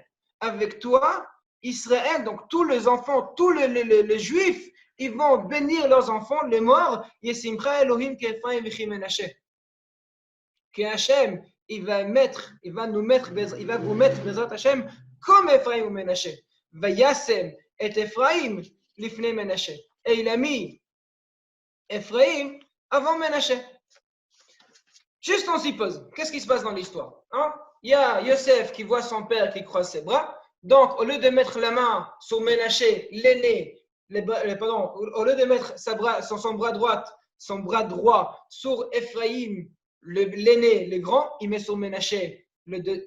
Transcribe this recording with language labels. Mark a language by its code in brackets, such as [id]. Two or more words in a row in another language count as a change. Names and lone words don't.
[fr] Avec toi, Israël, donc tous les enfants, tous les juifs, ils vont bénir leurs enfants, les morts. Que Hachem, il va vous mettre [he] בעזרת השם [fr] comme Ephraim ou Menaché. [he] וישם את אפרים לפני מנשה. [fr] Et il a mis Ephraim avant Ménaché. Juste on s'y pose. Qu'est-ce qui se passe dans l'histoire, hein? Il y a Yosef qui voit son père qui croise ses bras. Donc, au lieu de mettre la main sur Ménaché, l'aîné, au lieu de mettre son bras droit sur Ephraim, l'aîné, le grand, il met sur Ménaché le deux.